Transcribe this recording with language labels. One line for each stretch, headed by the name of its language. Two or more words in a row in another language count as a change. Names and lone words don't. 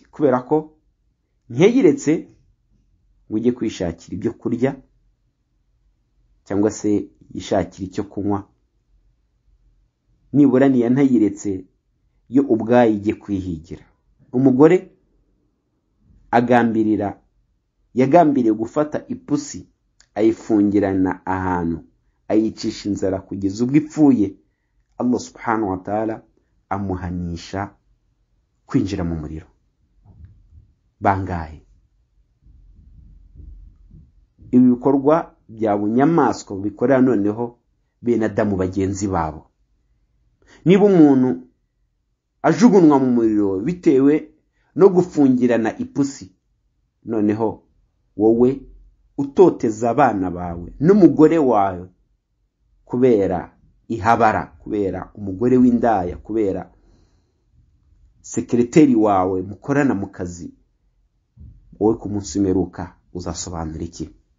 Kinyarwanda: Kubera ko ntiyiretse ngo ujye kwishakira ibyo kurya cyangwa se yishakira icyo kunywa, nibura ntiyiretse yo ubwayo ijye kwihigira. Umugore yagambiriye gufata ipusi ayifungirana ahantu, ayicisha inzara kugeza ubwo ipfuye.
Arabic: الله سبحانه وتعالى
Kinyarwanda: amuhanisha kwinjira mu muriro. Bangahe ibi bikorwa bya bunyamaswa bikorera noneho bene Adamu bagenzi babo. Niba umuntu ajugunwa mu muriro bitewe no gufungirana ipusi, noneho wowe utoteza abana bawe n'umugore wawe kubera ihabara, kubera umugore w'indaya, kubera sekreteri wawe mukorana mu kazi, wowe ku munsi umeruka uzasobanura iki?